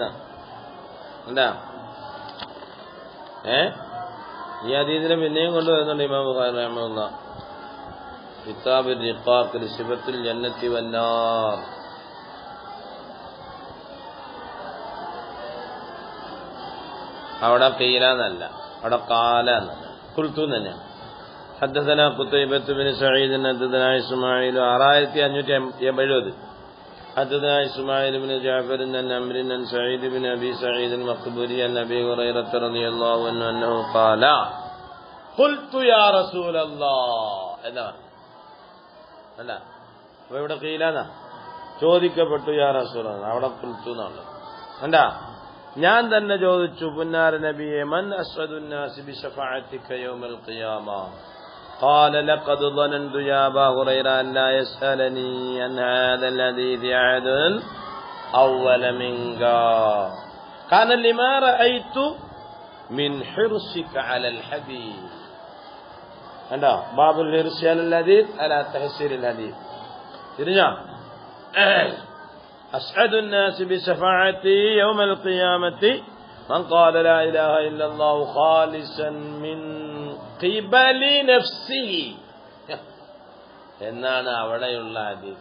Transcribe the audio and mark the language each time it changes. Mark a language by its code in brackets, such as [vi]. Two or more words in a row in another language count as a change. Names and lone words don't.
[ml] എന്താ ഈ ഹദീസിനെ പിന്നെയും കൊണ്ടുവരുന്നുണ്ട് ഇമാം ബുഖാരി റഹിമഹുല്ലാഹ് കിതാബ് റിഖാഖ് സിഫത്തുൽ ജന്നത്തി വന്നാർ. അവിടെ ഖീലന്നല്ല, അവിടെ ഖാല എന്നല്ല, ഖുൽതു തന്നെയാണ്. [ar] حدثنا قتيبة بن سعيد حدثنا إسماعيل 6570 حدثنا إسماعيل بن جعفر عن عمرو عن سعيد بن أبي سعيد المقبوري عن أبي هريرة رضي الله عنه أنه قال قلت يا رسول الله. [ml] അല്ല, അപ്പൊ ഇവിടെ ഖീലന ചോദിക്കപ്പെട്ടു [ar] يا رسول الله, [ml] അവിടെ ഖുൽതു എന്നാണ്. കണ്ടാ, ഞാൻ തന്നെ ചോദിച്ചു പുന്നാര നബിയെ, [ar] من أسعد الناس بشفاعتك يوم القيامة. قال لقد ظننت يا أبا هريرة أن لا يسألني عن هذا الحديث أحد أول منك كان لما رأيت من حرصك على الحديث. കണ്ടോ, باب الحرص على الحديث على تحصيل الحديث. തിരിഞ്ഞോ, أسعد الناس بشفاعتي يوم القيامة من قال لا إله إلا الله خالصا من قبل نفسه [ml] എന്നാണ് അവിടെയുള്ള ഹദീസ്.